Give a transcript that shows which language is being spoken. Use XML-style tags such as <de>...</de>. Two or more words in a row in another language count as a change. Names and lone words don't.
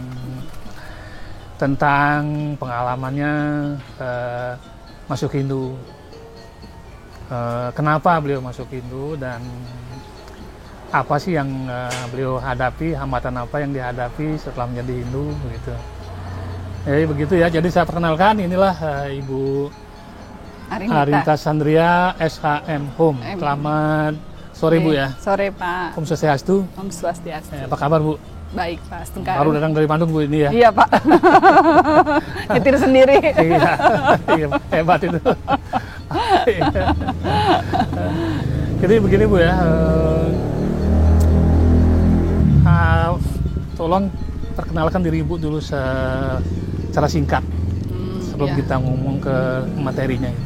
<id>Tentang pengalamannya masuk Hindu. Kenapa beliau masuk Hindu dan apa sih yang beliau hadapi, hambatan apa yang dihadapi setelah menjadi Hindu begitu. Jadi begitu ya. Jadi saya perkenalkan, inilah Ibu Arinita Sandria, SHMH. Selamat sore Bu ya. Sore Pak.</id> <ban>Om Swastiastu. Om Swastiastu.</ban> <id>Apa kabar Bu? Baik Pak, setengah. Baru datang dari Bandung Bu ini ya? Iya Pak. Nyetir sendiri. Iya, hebat itu. Jadi begini Bu ya, tolong perkenalkan diri Ibu dulu secara singkat sebelum kita ngomong ke materinya gitu.</id>